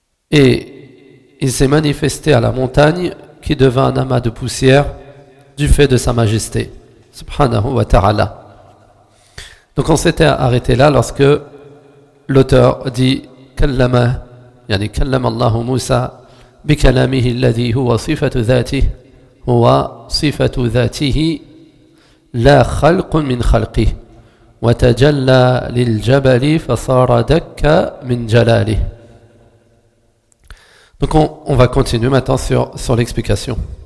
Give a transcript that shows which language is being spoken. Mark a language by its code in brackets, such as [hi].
[fr] Et il s'est manifesté à la montagne qui devint un amas de poussière du fait de sa majesté, subhanahu wa ta'ala. Donc on s'était arrêté là lorsque l'auteur dit [ar] Kallama, yani Kallama Allahu Moussa. بكلامه الذي هو صفة ذاته هو صفة ذاته لا خلق من خلقه وتجلى للجبل فصار دكا من جلاله. [fr] Donc on va continuer maintenant sur l'explication.